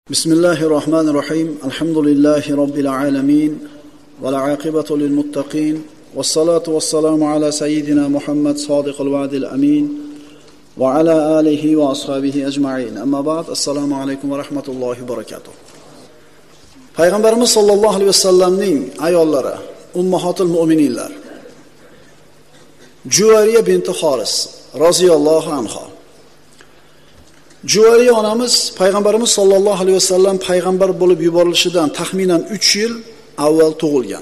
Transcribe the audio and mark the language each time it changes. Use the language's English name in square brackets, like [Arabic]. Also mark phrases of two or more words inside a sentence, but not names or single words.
[Arabic] بسم الله الرحمن الرحيم. الحمد لله رب العالمين. والعاقبة للمتقين. والصلاة والسلام على سيدنا محمد صادق الوعد الأمين وعلى آله وأصحابه أجمعين. أما بعد. السلام عليكم ورحمة الله وبركاته. Payg'ambarimiz صلى الله عليه وسلم ayollari, أمهات المؤمنين. جويرية بنت الحارث رضي الله عنها. [Uzbek] Juwayriya onamiz Payg'ambarimiz [Arabic] صلى الله عليه وسلم [Uzbek] payg'ambar bo'lib yuborilishidan taxminan 3 yil avval tug'ilgan.